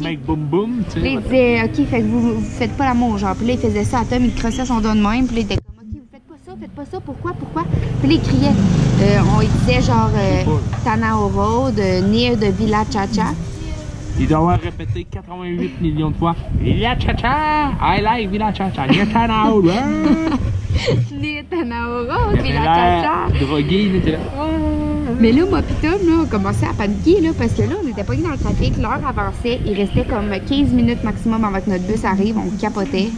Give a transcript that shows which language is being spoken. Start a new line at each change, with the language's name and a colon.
French: Là, il disait, OK, fait que vous faites pas l'amour, genre. Puis là, il faisait ça à Tom, il crossait son doigt de même. Puis là, il était comme, OK, vous faites pas ça, pourquoi? Puis là, il criait. On disait, genre, Tanao Road, near de Villa Cha-Cha. Il doit avoir répété 88 millions de fois.
English: Villa Cha-Cha! I like Villa Cha-Cha. Near Tanao Road! Near Tanao Road, Villa Cha-Cha!
French: Drogué, il était là. Mais là, moi pis Tom, là, on commençait à paniquer, là, parce que là, on était pas dans le trafic, l'heure avançait, il restait comme 15 minutes maximum avant que notre bus arrive, on capotait.